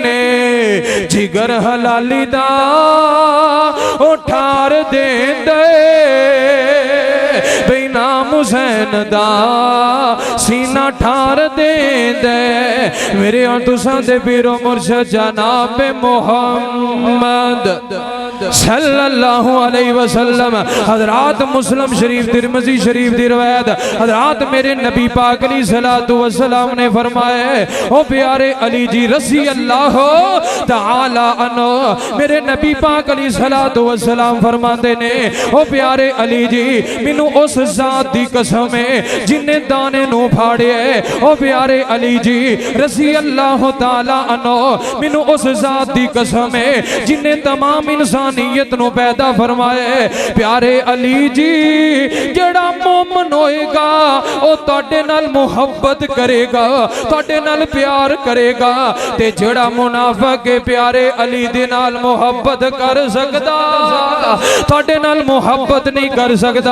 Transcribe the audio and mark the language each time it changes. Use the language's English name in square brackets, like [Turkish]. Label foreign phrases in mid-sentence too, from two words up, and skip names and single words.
[Punjabi] ਜਿਗਰ ਹਲਾਲੀ ਦਾ ਓ ਠਾਰ ਦੇਂਦਾ ਬਿਨਾ ਹੁਸੈਨ ਦਾ ਸੀਨਾ ਠਾਰ ਦੇਂਦਾ। ਮੇਰੇ ਔਰ ਤੁਸਾਂ ਦੇ ਪੀਰੋ ਮੁਰਸ਼ਦ ਜਨਾਬ ਮੁਹੰਮਦ [Arabic] صلى الله عليه وسلم. [Punjabi] ਹਜ਼ਰਾਤ ਮੁਸਲਿਮ ਸ਼ਰੀਫ਼ ਤਿਰਮਿਜ਼ੀ ਸ਼ਰੀਫ਼ ਦੀ ਰਿਵਾਇਤ, ਹਜ਼ਰਾਤ ਮੇਰੇ ਨਬੀ ਪਾਕ [Arabic] عليه الصلاة والسلام [Punjabi] ਨੇ ਫ਼ਰਮਾਇਆ, ਓ ਪਿਆਰੇ ਅਲੀ ਜੀ [Arabic] رضي الله تعالى عنه, [Punjabi] ਮੇਰੇ ਨਬੀ ਪਾਕ [Arabic] عليه الصلاة والسلام [Punjabi] ਫ਼ਰਮਾਤੇ ਨੇ, ਓ ਪਿਆਰੇ ਅਲੀ ਜੀ ਮੈਨੂੰ ਉਸ ਜ਼ਾਤ ਦੀ ਕਸਮ ਹੈ ਜਿਨ੍ਹੇ ਦਾਣੇ ਨੂੰ ਫਾੜੇ, ਓ ਪਿਆਰੇ ਅਲੀ ਜੀ [Arabic] رضي الله تعالى عنه, [Punjabi] ਮੈਨੂੰ ਉਸ ਜ਼ਾਤ ਦੀ ਕਸਮ ਹੈ ਜਿਨ੍ਹੇ ਤਮਾਮ ਇਨਸਾਨੀਅਤ ਨੂੰ ਪੈਦਾ ਫ਼ਰਮਾਏ। ਪਿਆਰੇ ਅਲੀ ਜੀ ਜਿਹੜਾ ਮੋਮਨ ਹੋਏਗਾ ਓ ਤੁਹਾਡੇ ਨਾਲ ਮੁਹੱਬਤ ਕਰੇਗਾ, ਤੁਹਾਡੇ ਨਾਲ ਪਿਆਰ ਕਰੇਗਾ, ਤੇ ਜਿਹੜਾ ਮੁਨਾਫ਼ਿਕ ਹੈ ਪਿਆਰੇ ਅਲੀ ਦੇ ਨਾਲ ਮੁਹੱਬਤ ਕਰ ਸਕਦਾ, ਤੁਹਾਡੇ ਨਾਲ ਮੁਹੱਬਤ ਨਹੀਂ ਕਰ ਸਕਦਾ।